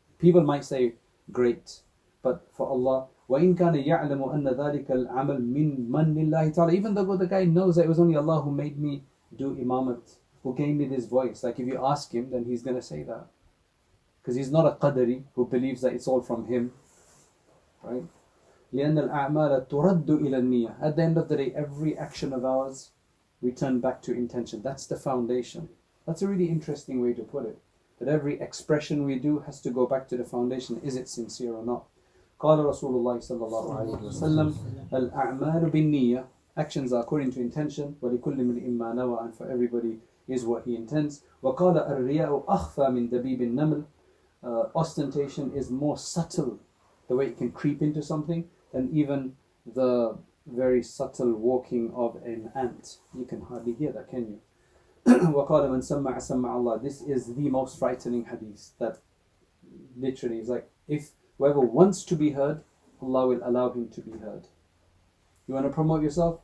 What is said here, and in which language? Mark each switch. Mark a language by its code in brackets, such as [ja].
[en] People might say, great, but for Allah, [ar] وَإِن كَانَ يَعْلَمُ أَنَّ ذَلِكَ الْعَمَلِ مِن مَنِّ اللَّهِ تَعَالَى, [en] even though the guy knows that it was only Allah who made me do imamat, who gave me this voice. Like if you ask him, then he's going to say that. Because he's not a qadari who believes that it's all from him. Right? [ar] لأن الأعمال ترد إلى النية. [en] At the end of the day, every action of ours, we turn back to intention. That's the foundation. That's a really interesting way to put it. That every expression we do has to go back to the foundation. Is it sincere or not? [ar] قال رسول الله صلى الله عليه وسلم الأعمال بالنية. [en] Actions are according to intention. [ar] وَلِكُلِّ امْرِئٍ مَّا نَوَى, [en] and for everybody is what he intends. [ar] وَقَالَ الرِّيَاءُ أَخْفَى مِن دَبِيبِ النَّمْلِ. [en] Ostentation is more subtle, the way it can creep into something, than even the very subtle walking of an ant. You can hardly hear that, can you? [ar] وَقَالَ مَنْ سَمَّعَ سَمَّعَ اللَّهِ. [en] This is the most frightening hadith, that literally is like, if whoever wants to be heard, Allah will allow him to be heard. You want to promote yourself?